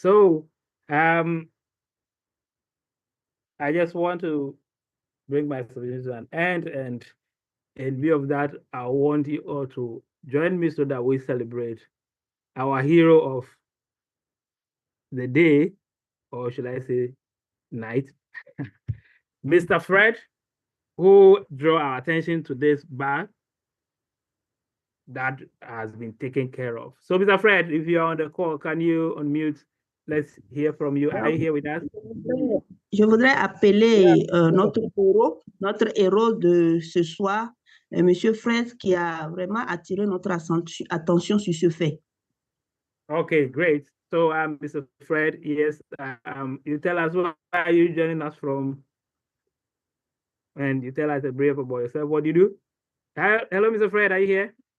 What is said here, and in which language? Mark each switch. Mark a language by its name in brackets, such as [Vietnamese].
[English] So, I just want to bring my submission to an end, and in view of that, I want you all to join me so that we celebrate our hero of the day, or should I say night, Mr. Fred, who drew our attention to this bag that has been taken care of. So, Mr. Fred, if you're on the call, can you unmute? Let's hear from you. Are you here with us? [French] Je voudrais appeler notre héros de ce soir, Monsieur Fred, qui a vraiment attiré notre attention sur ce fait. [English] Okay, great. So, Mr. Fred, yes, you tell us where are you joining us from, and you tell us a brief about yourself. What do you do? Hello, Mr. Fred, are you here?